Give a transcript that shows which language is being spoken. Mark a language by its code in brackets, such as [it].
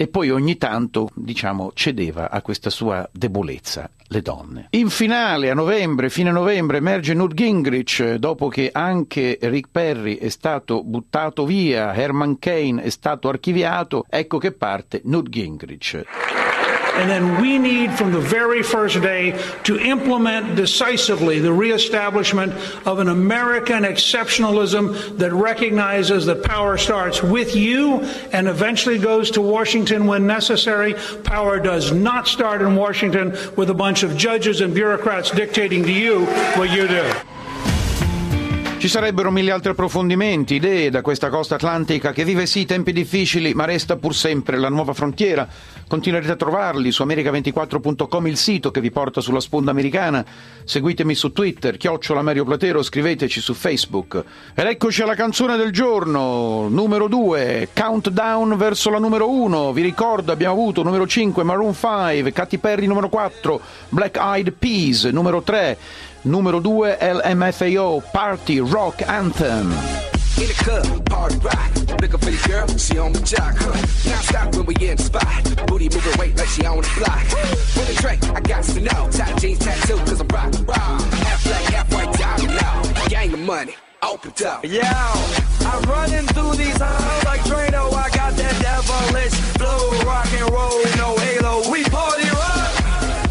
[it] E poi ogni tanto, diciamo, cedeva a questa sua debolezza, le donne. In finale, a novembre, fine novembre, emerge Newt Gingrich, dopo che anche Rick Perry è stato buttato via, Herman Cain è stato archiviato, ecco che parte Newt Gingrich. [en] And then we need from the very first day to implement decisively the reestablishment of an American exceptionalism that recognizes that power starts with you and eventually goes to Washington when necessary. Power does not start in Washington with a bunch of judges and bureaucrats dictating to you what you do. [it] Ci sarebbero mille altri approfondimenti, idee da questa costa atlantica che vive sì tempi difficili, ma resta pur sempre la nuova frontiera. Continuerete a trovarli su america24.com, il sito che vi porta sulla sponda americana. Seguitemi su Twitter, @MarioPlatero, scriveteci su Facebook. Ed eccoci alla canzone del giorno, numero 2, countdown verso la numero 1. Vi ricordo, abbiamo avuto numero 5, Maroon 5, Katy Perry numero 4, Black Eyed Peas numero 3, numero 2, LMFAO, Party Rock Anthem. [en] In the club, party rock, looking for your girl, she on the jock, huh? Now stop when we in the spot, booty moving weight like she on the block. With a drink, I got to know, top jeans tattoo, cause I'm rock and roll. Half black, half white, diamond low, gang of money, open up. Yo, I'm running through these halls like Drano, I got that devilish flow, rock and roll, no halo, we party rock.